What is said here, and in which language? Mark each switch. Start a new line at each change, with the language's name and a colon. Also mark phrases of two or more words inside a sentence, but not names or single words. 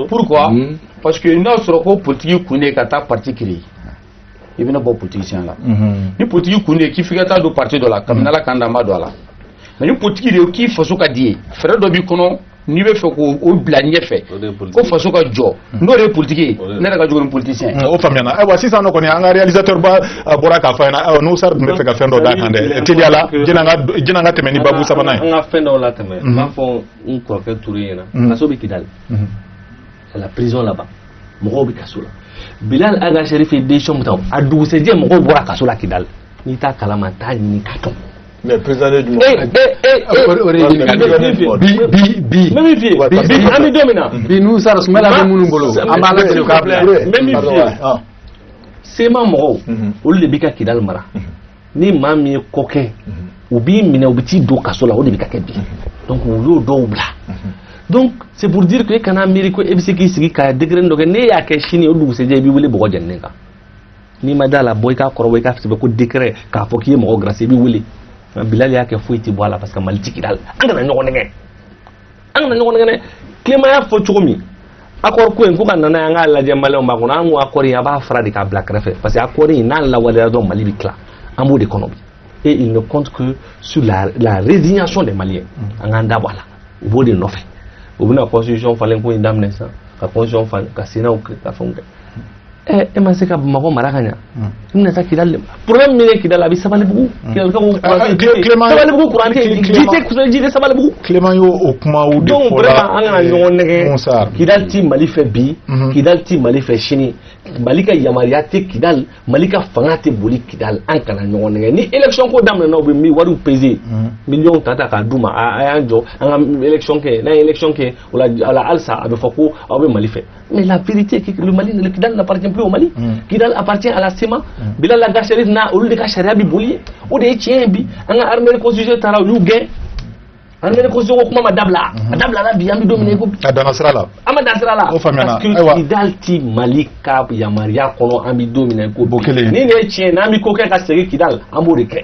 Bambara: pourquoi
French: parce que
Bambara: n'a sɔrɔ ko politique kun de ka taa
French: parti créer
Bambara: i bɛna bɔ politicien la ni politique kun de k'i f'i ka taa don parti dɔ la kabini Ala k'an dan b'a don a la mais ni politique de k'i faso ka di ye fɛɛrɛ dɔ b'i kɔnɔ n'i bɛ fɛ k'o bila ɲɛfɛ ko faso ka jɔ n'o de ye politique ye ne yɛrɛ ka jugu ni politicien o faamuyana ayiwa sisan nɔ kɔni an ka réalisateur ba bɔra k'a fɔ an ɲɛna ayiwa n'u sara tun bɛ fɛ ka fɛn dɔ d'a kan dɛ teliya la jɛnɛ an ka tɛmɛ ni babu sabanan ye an ka fɛn dɔw la tɛmɛ n b'a fɔ n kɔrɔkɛ Ture ɲɛna kaso bɛ Kidali
French: c'est la prison là-bas
Bambara: mɔgɔw bɛ kaso la Bilal Aga Sheriff ye décision min ta a dugusɛjɛ mɔgɔw bɔra kaso la Kidali n'i t'a kalama t'a ɲini k'a dɔn
French: mais président de
Bambara: bi an bɛ don min na bi n'u sara Sumala bɛ minnu bolo an b'a lajɛ k'a bila n bɛ min f'i ye sema mɔgɔw olu de b'i ka Kidali mara ni maa min ye ko kɛ u b'i minɛ u bɛ t'i don kaso la o de bɛ ka kɛ bi donc u y'o dɔw bila
French: donc c'est pour dire que
Bambara: e kana miiri ko e bɛ se k'i sigi ka degré dɔ kɛ n'e y'a kɛ sini o dugusɛjɛ i b'i wele bɔgɔ jɛninen kan n'i ma d'a la bɔ i k'a kɔrɔbɔ i k'a sɛbɛn ko décret k'a fɔ k'i ye mɔgɔ grâce i b'i wele Bilal y'a kɛ foyi tɛ bɔ a la parce que Mali tɛ Kidali an kana ɲɔgɔn nɛgɛ Clément y'a fɔ cogo min accord ko in ko ka nana an k'a lajɛ maliyɛnw b'a kɔnɔ an ko accord in a b'a fara de k'a bila kɛrɛfɛ parce que accord in n'a lawaleyara dɔrɔn Mali bɛ tila an b'o de kɔnɔ bi
French: et il ne compte que sur la résignation des Maliens
Bambara: an k'an da bɔ a la u b'o de nɔfɛ u bɛna constitution falen ko in daminɛ sisan ka constitution falen ka Sénat ka fɛnw kɛ e ma se ka Bamakɔ mara ka ɲa i bɛna taa Kidali problème min ye Kidali a bɛ Sabalibugu Sabalibugu courant tɛ ji tɛ Sabalibugu Clément y'o kumaw de donc fɔ la vraiment an kana ɲɔgɔn nɛgɛ Kidali ti Mali fɛ bi Kidali ti Mali fɛ sini Mali ka yamaruya tɛ Kidali Mali ka fanga tɛ boli Kidali an kana ɲɔgɔn nɛgɛ ni élection ko daminɛna u bɛ mi wariw
French: peser millions
Bambara: ta k'a d'u ma a y'an jɔ an ka élection kɛ n'an ye élection kɛ o la halisa a bɛ fɔ ko aw bɛ Mali fɛ
French: mais la vérité est que le Mali le Kidali n'appartient plus au Mali Kidali appartient à la CEMA
Bambara: Bilal Aga Sheriff na olu de ka sariya bi boli o de ye tiɲɛ ye bi an ka
French: armée constitutionnelle
Bambara: taara olu gɛn
French: armée constitutionnelle
Bambara: ko kuma ma dabila a dabila la bi an bɛ don min na i ko a danna sira la an ma dan sira la o faamuyana parce que Kidali ti Mali ka yamaruya kɔnɔ an bɛ don min na i ko bi ni nin ye tiɲɛ n'an bɛ ko kɛ ka segin Kidali an b'o de kɛ